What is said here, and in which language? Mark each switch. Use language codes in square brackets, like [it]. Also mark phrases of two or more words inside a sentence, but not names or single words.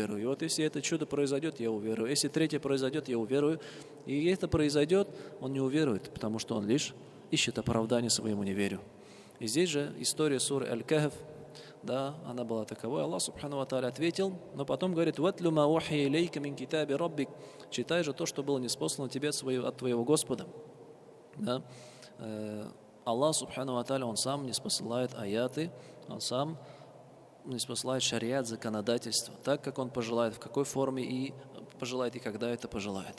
[ru] И вот если это чудо произойдет, я уверую. Если третье произойдет, я уверую. И это произойдет, он не уверует, потому что он лишь ищет оправдание своему неверию. И здесь же история суры Аль-Кахф, да, она была таковой. [ar] الله سبحانه وتعالى [ru] ответил, но потом говорит: [ar] «واتل ما أوحي إليك من كتاب ربك». [ru] Читай же то, что было ниспослано тебе от твоего Господа. Да? [ar] الله سبحانه وتعالى, [ru] Он сам ниспосылает аяты, Он сам ниспосылает шариат, законодательство, так, как Он пожелает, в какой форме и пожелает, и когда это пожелает.